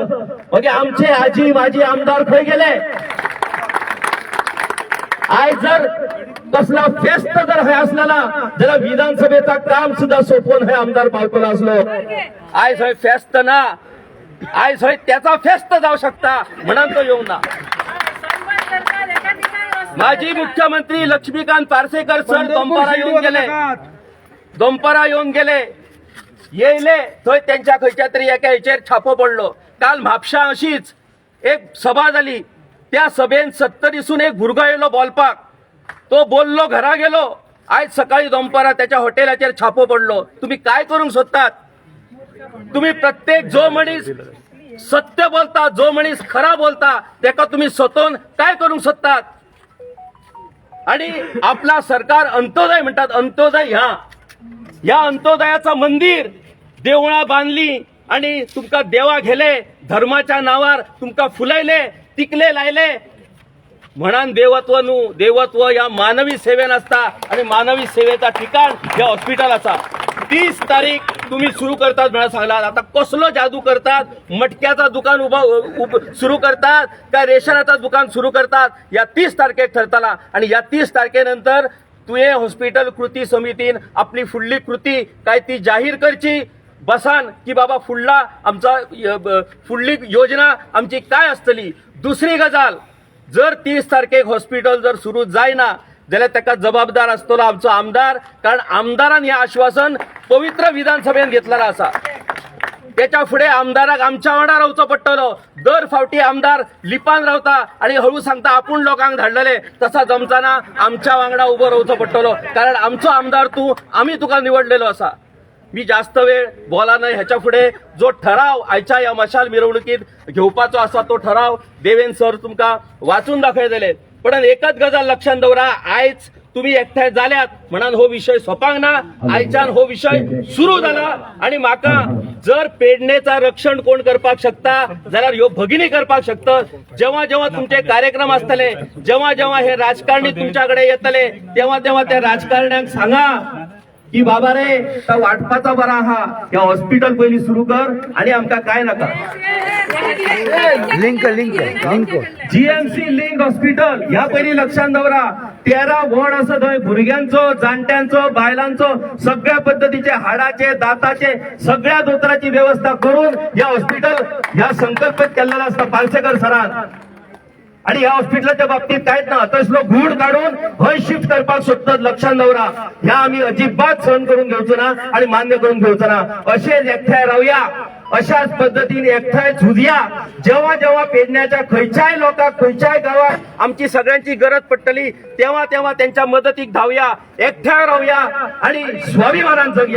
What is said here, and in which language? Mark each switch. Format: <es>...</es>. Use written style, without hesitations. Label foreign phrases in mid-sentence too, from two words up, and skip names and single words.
<kok>म्हणजे आमचे आजी माजी आमदार खंय गेले. आयज जर कसला फेस्त जर हय असलेला जाल्यार विधानसभेचा काम सुद्धा सोपवून हे आमदार पावतलो असलो. आयज हय फेस्त ना. आयज हय त्याचा फेस्त जाऊ शकता म्हणून तो येऊ ना. माजी मुख्यमंत्री लक्ष्मीकांत पार्सेकर सर दोंपारा येऊन गेले, दोंपारा येऊन गेले, येयले थंय त्यांच्या खंयच्या तरी एका हेचेर छापो पडलो. काल म्हापशा अशीच एक सभा जाली, त्या सभेन 70 दिसून एक भुरगो येयलो बोलपाक, तो बोललो घरा गेलो, आज सकाळी दोंपारा त्याच्या हॉटेलाचेर छापो पडलो. तुम्ही काय करूंक सोदतात? तुम्ही प्रत्येक जो मनीस सत्य बोलता, जो मनीस खरा बोलता, त्याका तुम्ही स्वतःन काय करूंक सोदतात? आणि आपला सरकार अंत्योदय म्हणतात, अंत्योदय ह्या अंत्योदयाचं मंदिर देवळां बांधली आणि तुमका देवा गेले, धर्माच्या नावार तुमका फुलायले, तिकले लायले. म्हणान देवत्व न्हू, देवत्व या मानवी सेवेन असता आणि मानवी सेवेचा ठिकाण हे हॉस्पिटल असा. 30 तारीख तुम्ही सुरू करतात म्हणून सांगलात. आता कसलो जादू करतात? मटक्याचा दुकान सुरू करतात काय रेशनाचं दुकान सुरू करतात? या 30 तारखेक ठरतला आणि या 30 तारखेनंतर तुये हॉस्पिटल कृती समितीन आपली फुडली कृती काय ती जाहीर करची बसान की बाबा फुडला आमचा फुडली योजना आमची काय असतली. दुसरी गजाल, जर 30 तारखेक हॉस्पिटल जर सुरू जायना जाल्यार ताका जबाबदार आसतलो आमचो आमदार, कारण आमदारान हे आश्वासन पवित्र विधानसभेन घेतलेलं असा. त्याच्या फुडें आमदाराक आमच्या वांगडा रावचो पडटलो. दर फावटी आमदार लिपान रावता आणि हळू सांगता आपूण लोकांक धाडलेले, तसा जमताना आमच्या वांगडा उबो रावचो पडटलो, कारण आमचो आमदार तूं, आमी तुका निवडलेलो असा. मी जास्त वेळ बोला नाही. ह्याच्या पुढे जो ठराव आयच्या या मशाल मिरवणुकीत घेवपाचो असा तो ठराव देवेंद्र सर तुमका वाचून दाखयतले. पण एकच गजाल लक्षात दवरा, आयज तुम्ही एकठांय जाल्यात म्हणून हो विषय सोपांक ना. आयच्यान हो विषय सुरू झाला आणि म्हाका जर पेडणेचा रक्षण कोण करपाक शकता जाल्यार ह्यो भगिनी करपाक शकता. जेव्हा जेव्हा तुमचे कार्यक्रम असतले, जेव्हा जेव्हा हे राजकारणी तुमच्याकडे येतले, तेव्हा तेव्हा त्या राजकारण्यांक सांगा की बाबा रे तो वाटपाचा बरा हा, या हॉस्पिटल पहिली सुरू कर आणि आमका काय नका. लिंक जीएमसी लिंक हॉस्पिटल ह्या पहिली लक्षात दवरा. 13 वॉर्ड असं थंय भुरग्यांचो, जाणट्यांचो, बायलांचो सगळ्या पद्धतीचे हाडाचे, दाताचे सगळ्या दोतराची व्यवस्था करून या हॉस्पिटल ह्या संकल्पित केलेला असता पार्सेकर सरान. आणि या हॉस्पिटलच्या बाबतीत काहीच ना तसलो घूड काढून हय शिफ्ट करपाक सोदतात. लक्षात दवरा, ह्या आम्ही अजिबात सहन करून घेवचो ना आणि मान्य करून घेवचो ना. असेच एकठांय रावया, अशाच पद्धतीने एकठांय झुजया. जेव्हा जेव्हा पेडण्याच्या खंयच्याय लोकांक, खंयच्याय गावात आमची सगळ्यांची गरज पडटली तेव्हा तेव्हा त्यांच्या मदतीक धावया, एकठांय रावया आणि स्वाभिमानान जगया.</kok>